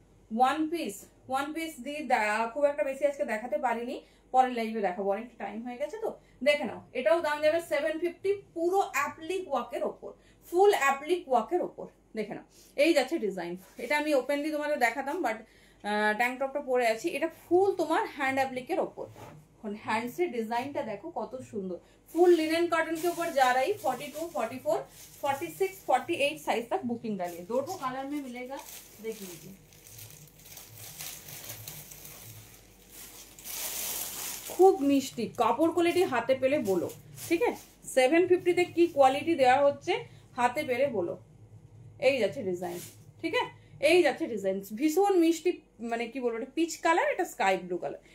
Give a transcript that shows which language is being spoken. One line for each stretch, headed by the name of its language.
Bangla: One piece দিয়ে খুব একটা বেশি আজকে দেখাতে পারিনি, পরের লাইভে দেখাবো, অনেক টাইম হয়ে গেছে তো। দেখে নাও এটাও দাম যাবে 750, পুরো অ্যাপ্লিক ওয়ার্কের ওপর, ফুল অ্যাপ্লিক ওয়ার্কের ওপর। দেখে নাও এই যাচ্ছে ডিজাইন। এটা আমি ওপেনলি তোমাদের দেখাতাম, বাট ট্যাঙ্ক টপটা পরে আছি। এটা ফুল তোমার হ্যান্ড অ্যাপ্লিকের ওপর। হ্যান্ডসের ডিজাইনটা দেখো কত সুন্দর,
Hindi: फुल लिनन कॉटन के ऊपर जा रही। 42, 44, 46, 48 साइज तक बुकिंग डालिए। दोनों कलर में मिलेगा, देख लीजिए।
Bangla: खूब मिष्टि কাপড় কোয়ালিটি, হাতে পেলে বলো, ঠিক আছে। 750 তে কি কোয়ালিটি দেওয়া হচ্ছে হাতে পেলে বলো। এই যাচ্ছে ডিজাইন, ঠিক আছে, এই যাচ্ছে ডিজাইন ভীষণ মিষ্টি, মানে কি বলবো, এটা পিচ কালার, এটা স্কাই ব্লু কালার।